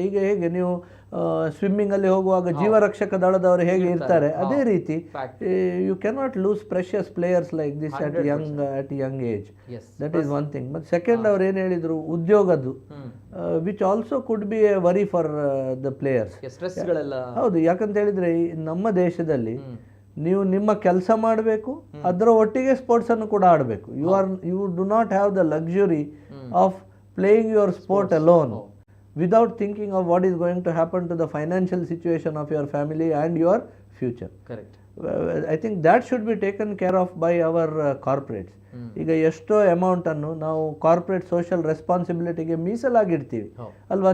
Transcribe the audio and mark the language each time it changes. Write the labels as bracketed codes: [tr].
[kn] ಈಗ ಹೇಗೆ ನೀವು ಸ್ವಿಮ್ಮಿಂಗ್ ಅಲ್ಲಿ ಹೋಗುವಾಗ ಜೀವರಕ್ಷಕ ದಳದವರು ಹೇಗೆ ಇರ್ತಾರೆ, ಅದೇ ರೀತಿ [en] You cannot lose precious players like this at young age. That is one thing. But second [kn] ಅವ್ರು ಏನು ಹೇಳಿದ್ರು, ಉದ್ಯೋಗದ್ದು [en] Which also could be a worry for the players. [kn] ಹೌದು, ಯಾಕಂತ ಹೇಳಿದ್ರೆ ನಮ್ಮ ದೇಶದಲ್ಲಿ ನೀವು ನಿಮ್ಮ ಕೆಲಸ ಮಾಡಬೇಕು, ಅದರ ಒಟ್ಟಿಗೆ ಸ್ಪೋರ್ಟ್ಸ್ ಅನ್ನು ಕೂಡ ಆಡಬೇಕು. [en] You do not have the luxury of playing your sport alone without thinking of what is going to happen to the financial situation of your family and your future. Correct. I think that should be taken care of by our corporates. [kn] ಈಗ ಎಷ್ಟೋ amount ಅನ್ನು ನಾವು corporate social ರೆಸ್ಪಾನ್ಸಿಬಿಲಿಟಿಗೆ ಮೀಸಲಾಗಿಡ್ತೀವಿ ಅಲ್ವಾ.